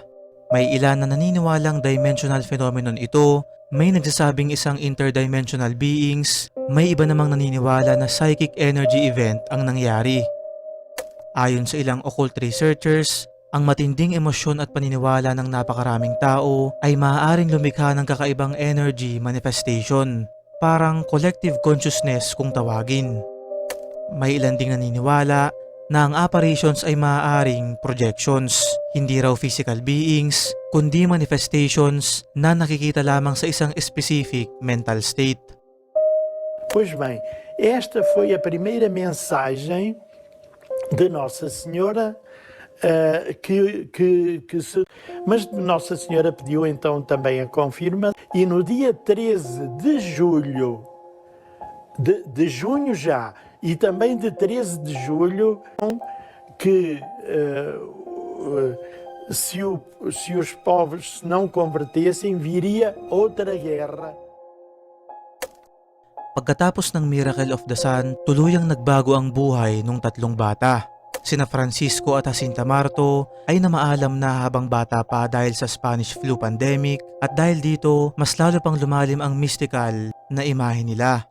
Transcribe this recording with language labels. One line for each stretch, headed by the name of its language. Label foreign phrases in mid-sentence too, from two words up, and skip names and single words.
Filipino: May ilan na naniniwalang
English: dimensional phenomenon
Filipino: ito, may nagsasabing isang
English: interdimensional beings,
Filipino: may iba namang naniniwala na
English: psychic energy event
Filipino: ang nangyari. Ayon sa ilang
English: occult researchers,
Filipino: ang matinding emosyon at paniniwala ng napakaraming tao ay maaaring lumikha ng kakaibang
English: energy manifestation,
Filipino: parang
English: collective consciousness
Filipino: kung tawagin. May ilan ding naniniwala na ang apparitions ay maaaring projections, hindi raw
English: physical beings,
Filipino: kundi manifestations na nakikita lamang sa isang
English: specific mental state.
Portuguese: Pois bem, esta foi a primeira mensagem de Nossa Senhora mas Nossa Senhora pediu então também a confirma e no dia 13 de julho de junho já e também de 13 de julho que se os povos se não convertessem viria outra guerra.
Filipino: Pagkatapos ng Miracle of the Sun, tuluyang nagbago ang buhay ng tatlong bata. Sina Francisco at Jacinta Marto ay namaalam na habang bata pa dahil sa
English: Spanish flu pandemic
Filipino: at dahil dito mas lalo pang lumalim ang mystical na imahe nila.